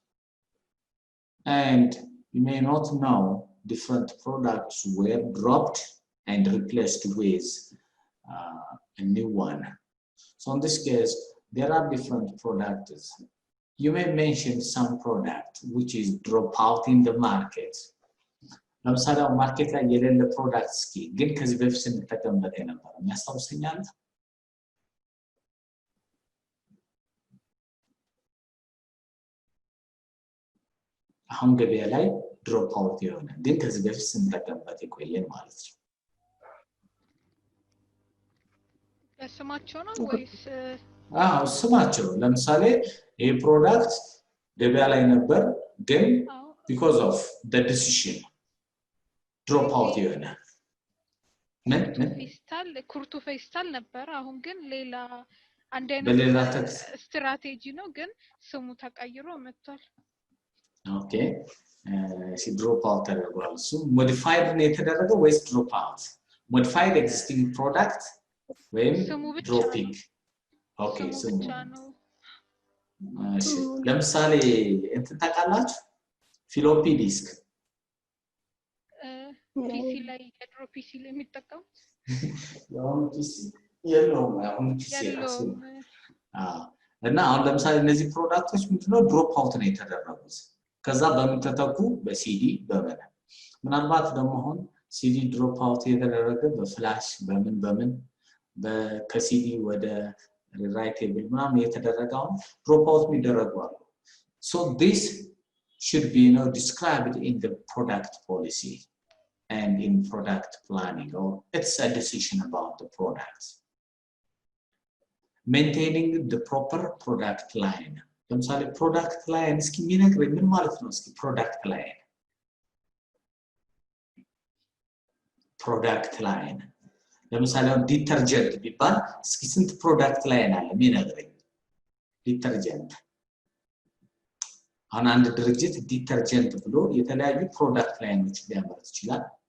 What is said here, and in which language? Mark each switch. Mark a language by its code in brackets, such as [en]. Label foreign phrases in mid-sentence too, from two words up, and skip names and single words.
[en] And you may not know different products were dropped and replaced with a new one. So in this case, there are different products. You may mention some product which is drop out in the market. [am] ለምሳሌ ማርኬት ላይ የሌለ ፕሮዳክት እስኪ ግን ከዚህ በፊት ስንጠቀምበት የነበረ የሚያስታውሰኛል አሁን ገበያ ላይ [en] drop out [am] የሆነ ግን ከዚህ በፊት ስንጠቀምበት የቆየን ማለት ነው ስማቸው ነው ወይስ ስማቸው ለምሳሌ ይሄ ፕሮዳክት ገበያ ላይ ነበር ግን [en] because of the decision drop out [am] የሆነ ፌስታል ኩርቱ ፌስታል ነበር አሁን ግን ሌላ አንድ አይነት ስትራቴጂ ነው ግን ስሙ ተቀይሮ መጥቷል ኦኬ [en] drop out [am] ተደርጓል እሱ modified ነው የተደረገው ወይስ [en] drop out modified existing product [am] ወይም dropping ኦኬ ስሙ እሺ ለምሳሌ እንትን ታውቃላችሁ [en] floppy disk [am] ፒሲ ላይ የድሮ ፒሲ ላይ የሚጠቀሙት ያው ፒሲ የለውም አሁን ፒሲ እና አሁን ለምሳሌ እነዚህ ፕሮዳክቶች ምንድነው [en] drop out [am] ነው የተደረጉት ከዛ በምን ተተኩ በሲዲ በመነ ምናልባት ደግሞ አሁን ሲዲ ድሮፕ አውት የተደረገ በፍላሽ በምን ከሲዲ ወደ ራይቴብል ምናምን የተደረገው ድሮፕ አውት የሚደረጋው [en] so this should be described in the product policy and in product planning or it's a decision about the product maintaining the proper product line ለምሳሌ product line [am] እስኪ የሚነግረኝ ምን ማለት ነው እስኪ [en] product line [am] ለምሳሌ ዲተርጀንት ቢባል እስኪ ስንት [en] product line [am] አለ የሚነግረኝ ዲተርጀንት አሁን አንድ ድርጅት ዲተርጀንት ብሎ የተለያዩ ፕሮዳክት ላይኖች ሊያመርት ይችላል